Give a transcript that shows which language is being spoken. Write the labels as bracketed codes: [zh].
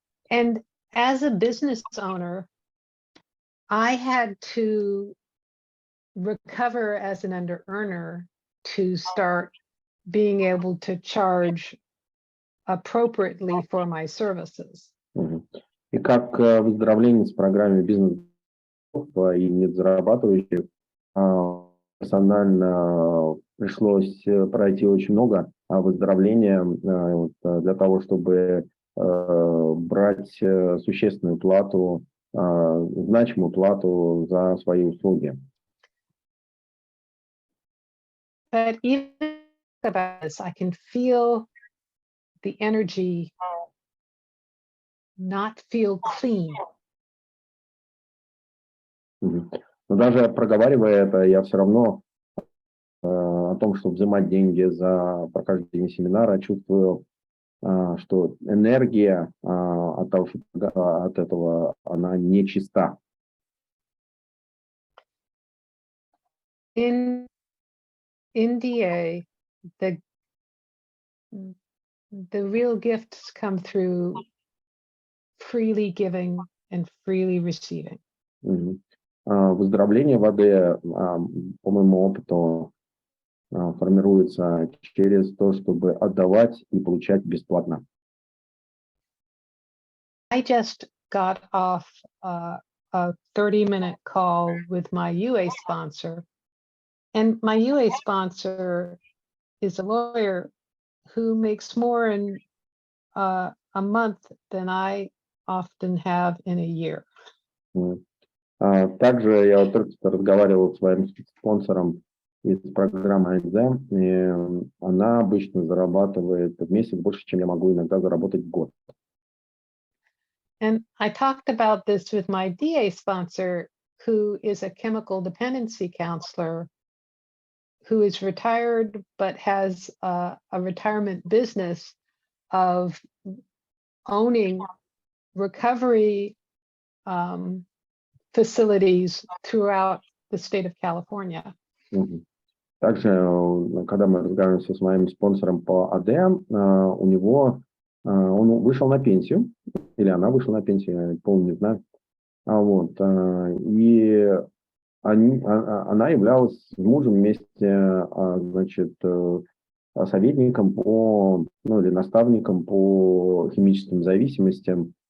[en] And as a business owner, I had to recover as an under-earner to start being able to charge appropriately for my services. [ru] И как выздоровление с программой бизнес и недозарабатывающих, персонально пришлось пройти очень много выздоровления для того, чтобы брать существенную плату, значимую плату за свои услуги. [en] But even about this, I can feel the energy not feel clean. [ru] Но даже проговаривая это, я все равно о том, что взимать деньги за прохождение семинара, чувствую, что энергия от этого, она нечиста. [en] In DA, the real gifts come through freely giving and freely receiving. [ru] Выздоровление в АД, по моему опыту, формируется через то, чтобы отдавать и получать бесплатно. [en] I just got off a 30-minute call with my UA sponsor, and my UA sponsor is a lawyer who makes more in a month than I often have in a year. [ru] Также я только что разговаривал с своим спонсором из программы АНЗ, и она обычно зарабатывает в месяц больше, чем я могу иногда заработать в год. [en] And I talked about this with my DA sponsor, who is a chemical dependency counselor, who is retired but has a retirement business of owning recovery facilities throughout the state of California. [ru] Также, когда мы разговариваем с моим спонсором по АД, у него он вышел на пенсию, или она вышла на пенсию, я полно не знаю. И она являлась с мужем вместе, значит, советником или наставником по химическим зависимостям.